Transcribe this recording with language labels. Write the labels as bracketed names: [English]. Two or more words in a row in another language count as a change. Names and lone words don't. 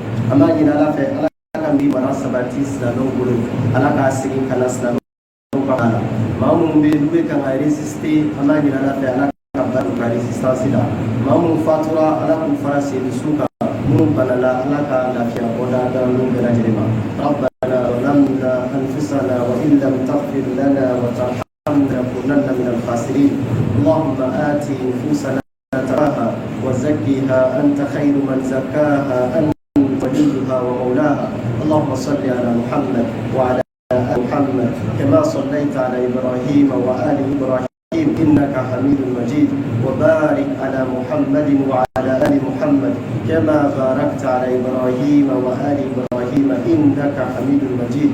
[Bambara] An b'a ɲini Ala fɛ Ala ka min mara sabati silamɛw bolo, Ala k'a segin ka na silamɛw ka la. Maa minnu bɛ yen n'u bɛ kan ka résister an b'a ɲini Ala fɛ Ala ka ba don ka résistance la. Maa minnu fatura Ala k'u fara sen dusu kan, minnu banala Ala ka lafiya bɔda da n'u bɛɛ lajɛlen ma. [Arabic] ربنا ظلمنا أنفسنا وإن لم تغفر لنا وترحمنا لنكونن من الخاسرين. اللهم آت نفوسنا تقواها وزكها أنت خير من زكاها أنت وليها ومولاها. اللهم صل على محمد وعلى آل محمد كما صليت على إبراهيم وآل إبراهيم إنك حميد مجيد، وبارك على محمد وعلى آل محمد كما باركت على إبراهيم وآل إبراهيم إنك حميد مجيد.